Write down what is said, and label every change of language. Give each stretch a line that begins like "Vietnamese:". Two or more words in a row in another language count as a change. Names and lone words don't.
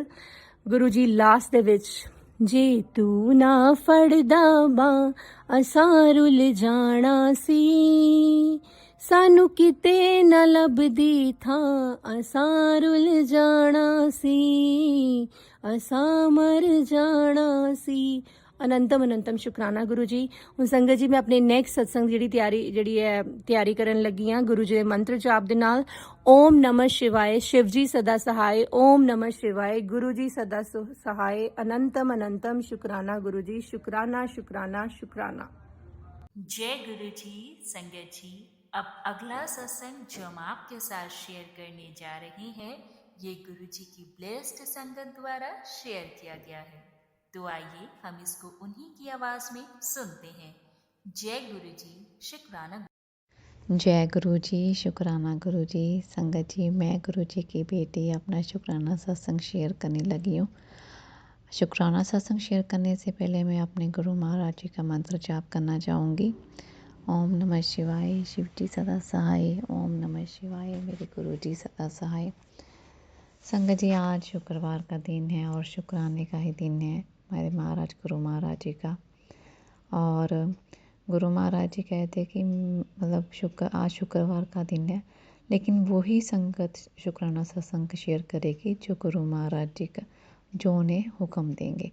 Punjabi: ਗੁਰੂ ਜੀ ਲਾਸਟ ਦੇ ਵਿੱਚ, ਜੇ ਤੂੰ ਨਾ ਫੜਦਾ ਬਾਂ ਅਸਾਂ ਰੁੱਲ ਜਾਣਾ ਸੀ, ਸਾਨੂੰ ਕਿਤੇ ਨਾ ਲੱਭਦੀ ਥਾਂ ਅਸਾਂ ਰੁੱਲ ਜਾਣਾ ਸੀ, ਅਸਾਂ ਮਰ ਜਾਣਾ ਸੀ। ਅਨੰਤਮ ਅਨੰਤਮ ਸ਼ੁਕਰਾਨਾ ਗੁਰੂ ਜੀ। ਹੁਣ ਸੰਗਤ ਜੀ ਮੈਂ ਆਪਣੇ ਨੈਕਸਟ ਸਤਸੰਗ ਜਿਹੜੀ ਹੈ ਤਿਆਰੀ ਕਰਨ ਲੱਗੀ ਹਾਂ ਗੁਰੂ ਜੀ ਦੇ ਮੰਤਰ ਜਾਪ ਦੇ ਨਾਲ।
Hindi: ओम नमः शिवाय, शिव जी सदा सहाय। ओम नमः शिवाय, गुरु जी सदा सहाय। अनंतम अनंतम शुक्राना गुरु जी, शुक्राना शुक्राना शुक्राना। जय गुरु जी। संगत जी, अब अगला सत्संग जो हम आपके साथ शेयर करने जा रहे हैं, ये गुरु जी की ब्लेस्ड संगत द्वारा शेयर किया गया है। तो आइए हम इसको उन्हीं की आवाज में सुनते हैं। जय गुरु जी, शुक्राना। जय गुरु जी, शुक्राना गुरु जी। संगत जी, मैं गुरु जी की बेटी अपना शुक्राना सत्संग शेयर करने लगी हूँ। शुक्राना सत्संग शेयर करने से पहले मैं अपने गुरु महाराज जी का मंत्र जाप करना चाहूँगी। ओम नमः शिवाय, शिव जी सदा सहाय। ओम नमः शिवाय, मेरे गुरु जी सदा सहाय। संगत जी, आज शुक्रवार का दिन है और शुक्राने का ही दिन है हमारे महाराज गुरु महाराज जी का। और गुरु महाराज जी कहते कि मतलब आज शुक्रवार का दिन है, लेकिन वही संगत शुक्राना सत्संग शेयर करेगी जो गुरु महाराज जी का जो उन्हें हुक्म देंगे।